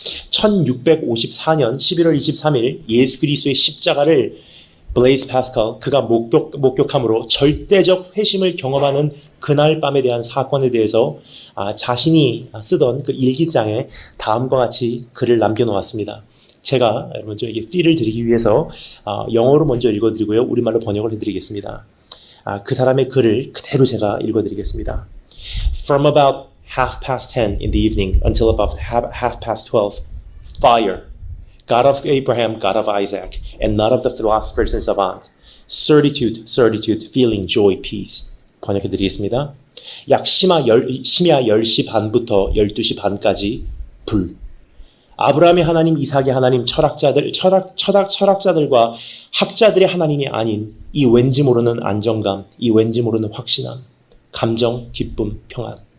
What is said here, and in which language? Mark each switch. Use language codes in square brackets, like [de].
[ko] 1654년 11월 23일 예수 그리스도의 십자가를 블레이즈 파스칼, 그가 목격함으로 절대적 회심을 경험하는 그날 밤에 대한 사건에 대해서 자신이 쓰던 그 일기장에 다음과 같이 글을 남겨놓았습니다. 제가 여러분들에게 필을 드리기 위해서 영어로 먼저 읽어드리고요, 우리말로 번역을 해드리겠습니다. 그 사람의 글을 그대로 제가 읽어드리겠습니다. [en] From about 10:30 in the evening until about 12:30, fire. God of Abraham, God of Isaac, and not of the philosophers and savant. Certitude, certitude, feeling, joy, peace. [ko] 번역해드리겠습니다. 약 심야 10시 반부터 12시 반까지 불. 아브라함의 하나님, 이삭의 하나님, 철학자들과 학자들의 하나님이 아닌 이 왠지 모르는 안정감, 이 왠지 모르는 확신함, 감정, 기쁨, 평안.